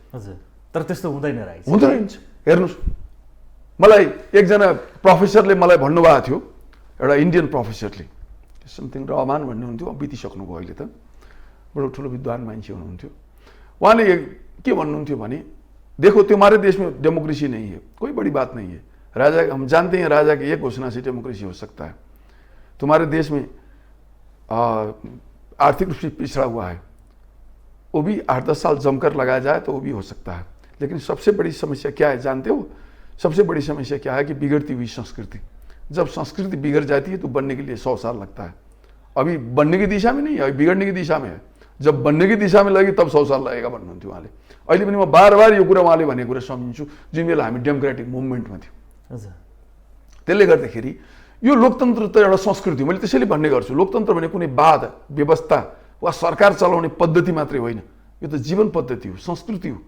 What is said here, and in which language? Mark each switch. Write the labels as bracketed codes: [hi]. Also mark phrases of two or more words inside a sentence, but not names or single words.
[ne] हजुर, तर त्यस्तो हुँदैन रहेछ। हुँदैन रहेछ। हेर्नुहोस्, मलाई एकजना प्रोफेसरले मलाई भन्नुभएको थियो, एउटा इन्डियन प्रोफेसरले, समथिङ रहमान भन्ने हुन्थ्यो, बितिसक्नुभयो अहिले त, बडो ठुलो विद्वान मान्छे हुनुहुन्थ्यो। उहाँले के भन्नुहुन्थ्यो भने, [hi] देखो तुम्हारे देश में डेमोक्रेसी नहीं है, कोई बड़ी बात नहीं है। राजा, हम जानते हैं राजा की एक घोषणा से डेमोक्रेसी हो सकता है। तुम्हारे देश में आर्थिक रूप से पिछड़ा हुआ है, वो भी 8-10 साल जमकर लगाया जाए तो वो भी हो सकता है। लेकिन सबसे बड़ी समस्या क्या है जानते हो? सबसे बड़ी समस्या क्या है कि बिगड़ती हुई संस्कृति। जब संस्कृति बिगड़ जाती है तो बनने के लिए 100 साल लगता है। अभी बनने की दिशा में नहीं है, अभी बिगड़ने की दिशा में है। जब बनने की दिशा में लगे तब 100 साल लगेगा [ne] भन्नुहुन्थ्यो उहाँले। अहिले पनि म बार यो कुरा उहाँले भनेको कुरा सम्झिन्छु, जुन बेला हामी डेमोक्रेटिक मुभमेन्टमा थियौँ। हजुर, त्यसले गर्दाखेरि यो लोकतन्त्र त एउटा संस्कृति हो। मैले त्यसैले भन्ने गर्छु, लोकतन्त्र भने कुनै वाद व्यवस्था वा सरकार चलाउने पद्धति मात्रै होइन, यो त जीवन पद्धति हो, संस्कृति हो।